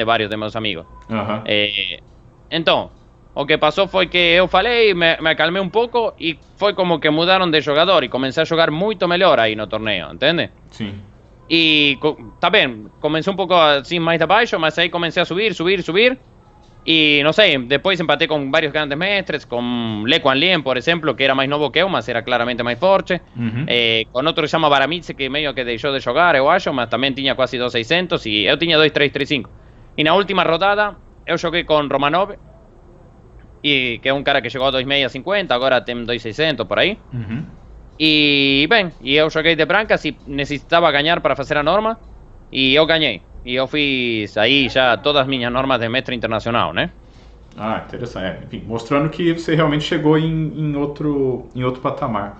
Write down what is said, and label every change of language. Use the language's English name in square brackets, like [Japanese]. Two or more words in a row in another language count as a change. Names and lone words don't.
[Portuguese] Vários de meus amigos. Então, o que passou foi que eu falei, me acalmei um pouco e foi como que mudaram de jogador e comecei a jogar muito melhor aí no torneio, entende? Sim. Tá bem, comecei um pouco assim mais de baixo, mas aí comecei a subir, subir, subir. [Spanish] Y no sé, después empaté con varios grandes mestres, con Le Quan Lien, por ejemplo, que era más [Portuguese] novo que eu, mas era claramente [Spanish] más forte. Uhum. Con otro que se llama Baramitse, que medio que [Portuguese] deixou de jogar, eu acho, mas [Spanish] también tenía casi 2.600 y [Portuguese] eu tinha [Spanish] 2.335. [Portuguese] Y na última rodada, eu joguei con Romanov, y que é un cara [Spanish] que llegó a [Portuguese] 2.650, agora tem 2.600 por aí. Uhum. E, bem, e eu joguei de brancas e necessitava ganhar para fazer a norma, e eu ganhei. E eu fiz aí já todas as minhas normas de mestre internacional, né? Ah, interessante. Enfim, mostrando que você realmente chegou em outro patamar.